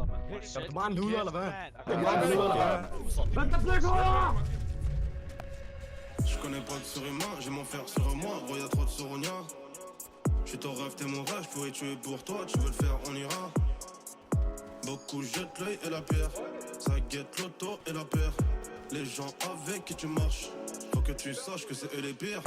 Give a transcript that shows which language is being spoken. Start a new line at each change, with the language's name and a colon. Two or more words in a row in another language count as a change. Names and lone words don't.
Danish: Er du bare en luder, eller hvad? Er du bare en luder, eller hvad? Vent, der bliver højere!
French: Je connais pas de surhumain, j'ai mon fer sur moi, gros y'a trop de souronia. J'suis ton rêve, t'es mon rêve, j'pourrais tuer pour toi, tu veux le faire, on ira. Beaucoup jettent l'œil et la pierre, ça guette l'auto et la paire. Les gens avec qui tu marches, faut que tu saches que c'est eux les pires.